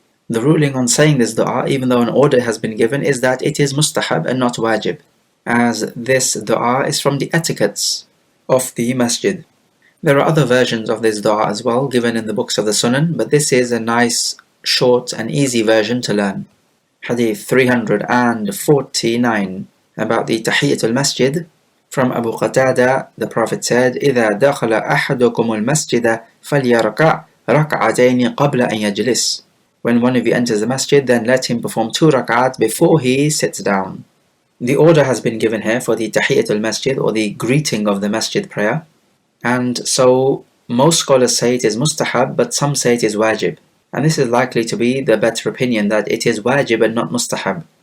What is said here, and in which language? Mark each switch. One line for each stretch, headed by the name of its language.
English: The ruling on saying this dua, even though an order has been given, is that it is mustahab and not wajib, as this dua is from the etiquettes of the masjid. There are other versions of this dua as well, given in the books of the Sunan, but this is a nice, short and easy version to learn. Hadith 349, about the Tahiyyatul Masjid. From Abu Qatada, the Prophet said,
Arabic: إِذَا دَخَلَ أَحَدُكُمُ الْمَسْجِدَ فَلْيَرْكَعْ رَكْعَتَيْنِ قَبْلَ أَنْ يَجْلِسْ.
English: When one of you enters the masjid, then let him perform 2 rak'at before he sits down. The order has been given here for the Tahiyyatul Masjid, or the greeting of the masjid prayer. And so most scholars say it is mustahab, but some say it is wajib. And this is likely to be the better opinion, that it is wajib and not mustahab.